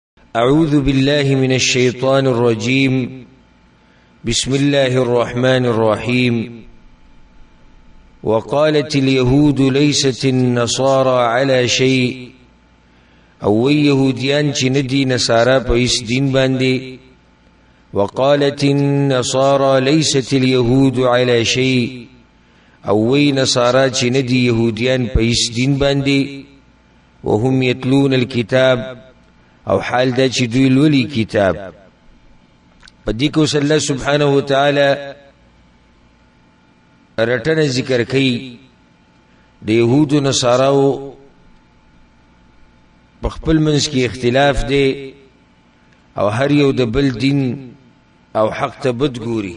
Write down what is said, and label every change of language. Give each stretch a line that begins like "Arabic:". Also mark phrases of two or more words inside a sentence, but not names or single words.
Arabic: أعوذ بالله من الشيطان الرجيم. بسم الله الرحمن الرحيم. وقالت اليهود ليست النصارى على شيء.
Pashto: او يهوديان چې ندي نصارا په هیڅ دین باندې.
Arabic: وقالت النصارى ليست اليهود على شيء.
Pashto: او نصارا چې ندي يهوديان په هیڅ دین باندې.
Arabic: وهم يتلون الكتاب،
Pashto: او حال دا چې دوی لولي کتاب. په دې کې اوس الله سبحانه وتعالى رټنه ذکر کوي د يهودو نصاراو په خپل منځ کې اختلاف دی او هر یو د بل دین او حق ته بد ګوري.